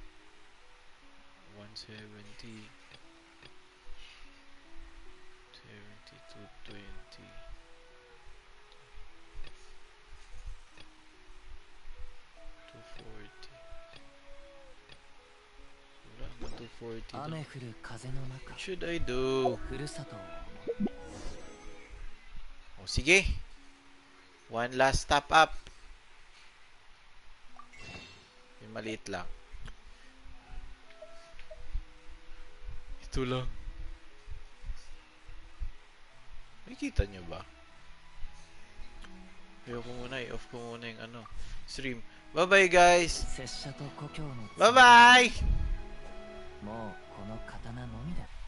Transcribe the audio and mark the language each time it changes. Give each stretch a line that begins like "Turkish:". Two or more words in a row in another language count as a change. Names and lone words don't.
Filipino: 170, 70, 220. Wala ba 240 う。 lang?
Japanese: 雨降る風の中
English: What should I do?
Japanese: ふるさとを
Filipino: O sige.
English: One last top up.
Filipino: Yung maliit lang. Ito lang. Nakikita nyo ba? Ayoko muna, i-off ko muna yung ano, stream.
English: Bye-bye guys!
Japanese: 拙者と故郷の
English: Bye-bye!
Japanese: もうこの刀のみで